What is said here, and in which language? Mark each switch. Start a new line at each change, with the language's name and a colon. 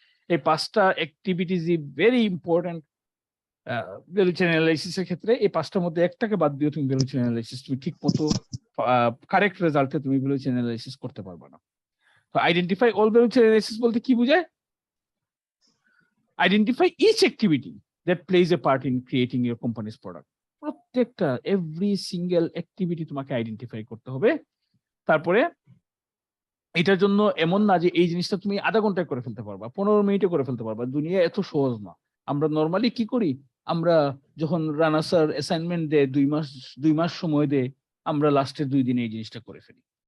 Bangla: এই 5টা activities
English: is very important
Bangla: value chain অ্যানালাইসিসের ক্ষেত্রে। এই 5টার মধ্যে একটাকে বাদ দিয়ে তুমি ভ্যালু চেইন অ্যানালাইসিস তুমি ঠিক মতো কারেক্ট রেজাল্টে তুমি ভ্যালু চেইন অ্যানালাইসিস করতে পারবা না। তো identify all value chain analysis বলতে কি বোঝায়?
English: Identify each activity that plays a part in creating your company's product.
Bangla: প্রত্যেকটা এভরি সিঙ্গেল অ্যাক্টিভিটি তোমাকে আইডেন্টিফাই করতে হবে। তারপরে এটার জন্য এমন না যে এই জিনিসটা তুমি আধা ঘন্টায় করে ফেলতে পারবা, 15 মিনিটে করে ফেলতে পারবা। দুনিয়া এত সহজ না। আমরা নর্মালি কি করি? আমরা যখন রানা স্যার অ্যাসাইনমেন্ট দেয় 2 মাস সময় দেয়, আমরা লাস্টের 2 দিনে এই জিনিসটা করে ফেলি।